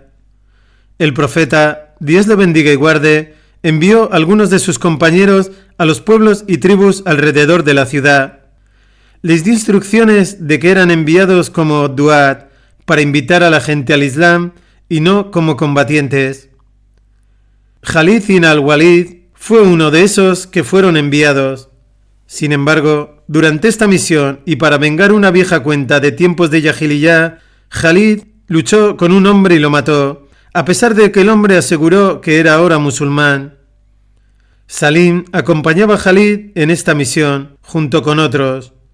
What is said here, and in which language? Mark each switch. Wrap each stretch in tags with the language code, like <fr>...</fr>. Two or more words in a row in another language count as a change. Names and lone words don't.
<es>El profeta, Dios le bendiga y guarde, envió a algunos de sus compañeros a los pueblos y tribus alrededor de la ciudad. Les dio instrucciones de que eran enviados como duat, para invitar a la gente al Islam y no como combatientes. Khalid ibn al-Walid fue uno de esos que fueron enviados. Sin embargo, durante esta misión y para vengar una vieja cuenta de tiempos de Jahiliyá, Khalid luchó con un hombre y lo mató, a pesar de que el hombre aseguró que era ahora musulmán. Salim acompañaba a Khalid en esta misión, junto con otros.</es>